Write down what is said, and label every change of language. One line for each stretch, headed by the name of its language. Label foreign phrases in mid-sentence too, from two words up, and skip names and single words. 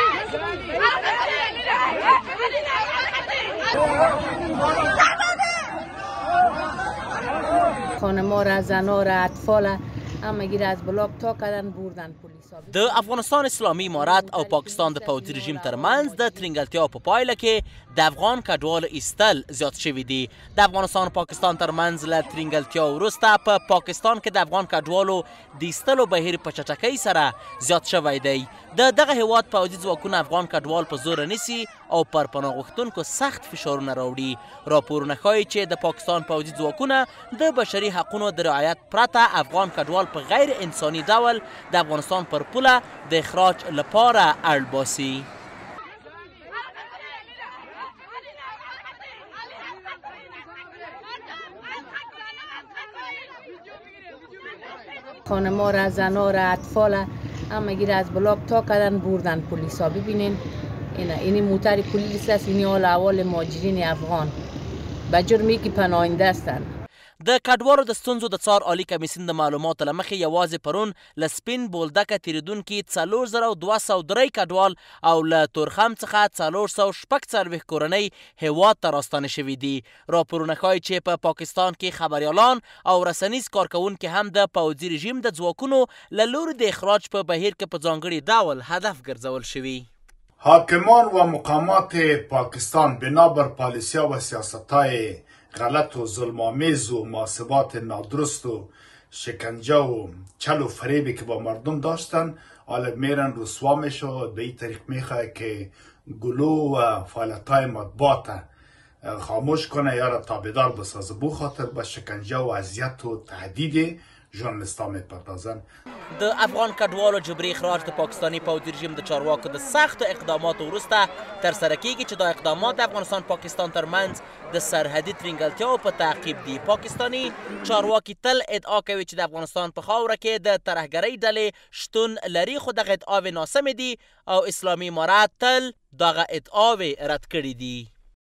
Persian: خانما را، زنا را، اطفال همگی را از بلاک تا کردن بردن پلیس.
Pashto: د افغانستان اسلامي امارت او پاکستان د پوځي رژیم ترمنځ د ترنګلتیا په پایله کې د افغان کډوالو ایستل زیات شوي دي. د افغانستان او پاکستان ترمنځ له ترنګلتیا وروسته په پاکستان کې د افغان کډوالو د ایستلو بهیر په چټکۍ سره زیات شوی دی. د دغه هیواد پوځي ځواکونه افغان کډوال په زور نیسي او پر پناه غوښتونکو سخت فشارونه راوړي. راپورونه ښایي چې د پاکستان پوځي ځواکونه د بشري حقونو د رعایت پرته افغان کډوال په غیر انساني ډول د افغانستان پر پوله د اخراج لپاره اړ باسي.
Persian: خانما را، زنا را، اطفال همگی را از بلاک تا کردن بردن پلیسا. ببینین اینی موتر پلیس است، اینی حال احوال مهاجرین افغان به جرمی که پناهنده هستند.
Pashto: د کډوالو د ستونزو د څار عالی کمیسیون د معلوماتو له مخې یوازې پرون له سپین بولدکه تیریدونکي 4203 کډوال او له تورخم څخه 446 کورنۍ هیواد ته راستانه شوي دي. راپورونه ښایي چې په پاکستان کې خبریالان او رسنیز کارکوونکي هم د پوځي رژیم د ځواکونو له لوري د اخراج په بهیر کې په ځانګړي ډول هدف ګرځول شوي.
Persian: حاکمان و مقامات پاکستان بنابر پالیسیا و سیاستهای غلط و ظلم‌آمیز و محاسبات نادرست و شکنجه و چل و فریبی که با مردم داشتن، حالا میرن رسوا میشه و به این طریق میخواه که گلو و فعالیت‌های مطبوعات خاموش کنه یا را تابعدار بسازه. بو خاطر به شکنجه و اذیت و تهدید ژورنالیست‌ها میپردازن.
Pashto: د افغان کډوالو جبري اخراج د پاکستاني پوځي رژیم د چارواکو د سختو اقداماتو وروسته ترسره کیږي چې دا اقدامات د افغانستان پاکستان ترمنځ د سرحدي ترنګلتیاو په تعقیب دي. پاکستاني چارواکي تل ادعا کوي چې د افغانستان په خاوره کې د ترهګرۍ ډلې شتون لري، خو دغه ادعاوې ناسمې دي او اسلامي امارت تل دغه ادعاوې رد کړي دي.